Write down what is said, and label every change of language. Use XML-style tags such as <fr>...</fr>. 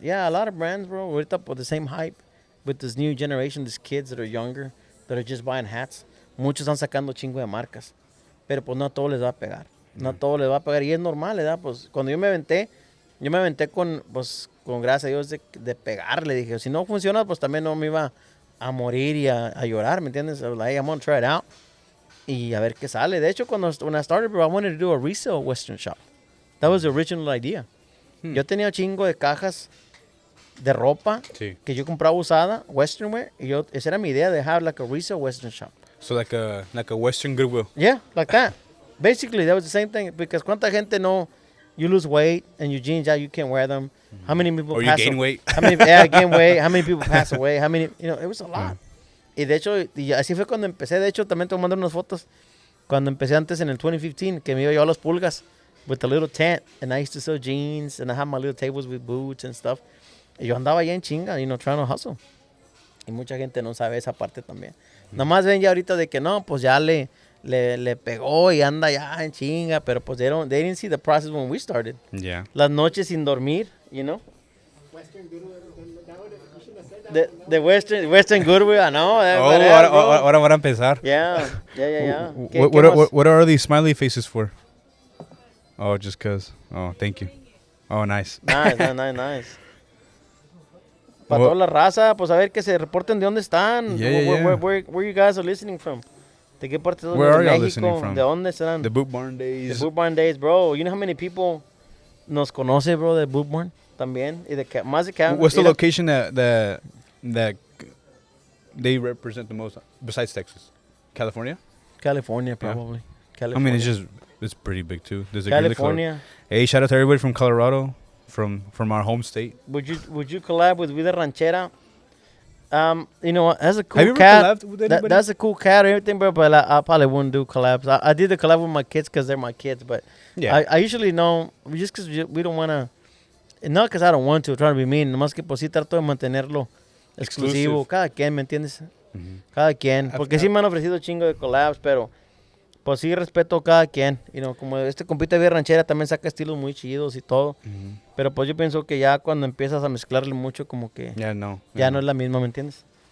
<en>Yeah, a lot of brands, bro, ahorita with the same hype, with this new generation, these kids that are younger, that are just buying hats.</en> <es>Muchos están sacando chingo de marcas. Pero pues no a todos les va a pegar. No a todos les va a pegar. Y es normal, ¿verdad? Pues cuando yo me aventé con gracias a Dios de pegarle. Dije, si no funciona, pues también no me iba a morir y a llorar, ¿me entiendes?</es> <en>I was like, I'm gonna try it out.</en> <es>Y a ver qué sale. De hecho,</es> <en>when I started, bro, I wanted to do a resale Western shop. That was the original idea.</en> <es>Yo tenía un chingo de cajas de ropa que yo compraba usada, Western wear, y esa era mi idea, de</es> <en>have like a resale Western shop. So like a Western Goodwill. Yeah, like that. Basically, that was the same thing, because</en> <es>cuánta gente</es> <en>you lose weight and your jeans, you can't wear them. How many people pass away? Or you gain weight. Gain weight. How many people pass away? How many, it was a lot.</en> <es>Y de hecho, así fue cuando empecé. De hecho, también te voy a mandar unas fotos. Cuando empecé antes en el 2015, que me iba yo a las pulgas</es> <en>with a little tent, and I used to sell jeans, and I had my little tables with boots and stuff.</en> <es>Y yo andaba allá en chinga,</es> <en>trying to hustle.</en> <es>Y mucha gente no sabe esa parte también. Nada más ven ya ahorita de que no, pues ya le pegó y anda ya en chinga, pero pues</es> <en>they didn't see the process when we started. Yeah.</en> <es>Las noches sin dormir,</es> <en>Western Goodwill, you shouldn't have said that. The Western Goodwill, I know.</en> <es>Ahora van a empezar.</es> <en>Yeah. What are these smiley faces for? Oh, just cause. Oh, thank you. Oh, nice. Nice.</en> <es>Para toda la raza, pues a ver que se reporten de dónde están.</es> <en>Where you guys are listening from?</en> <es>¿De qué parte de</es> <en>Where are y'all</en> <es>México?</es> <en>listening from?</en> <es>¿De dónde están?</es> <en>The Boot Barn Days. The Boot Barn Days, bro. You know how many people</en> <es>nos conoce, bro, de Boot Barn también? Y más de</es> <en>What's the location that they represent the most besides Texas? California? California, probably. Yeah. California. I mean, it's pretty big too. There's a California. Hey, shout out to everybody from Colorado, from our home state. Would you collab with Vida Ranchera? That's a cool Have you ever cat. collabed with anybody? That's a cool cat or everything, bro. But I probably wouldn't do collabs. I did the collab with my kids because they're my kids. But yeah, I usually know just because we don't want to. Not because I don't want to. I'm trying to be mean.</en> <es>Nomás que pues sí trato de mantenerlo exclusivo. Cada quien, ¿me entiendes? Cada quien. Porque sí me han ofrecido chingo de collabs, pero Pues sí, respeto a cada quien.</es> <en>You know,</en> <es>como este compita de ranchera también saca estilos muy chidos y todo. Pero pues yo pienso que ya cuando empiezas a mezclarle mucho, como que ya no es la misma, ¿me entiendes?</es>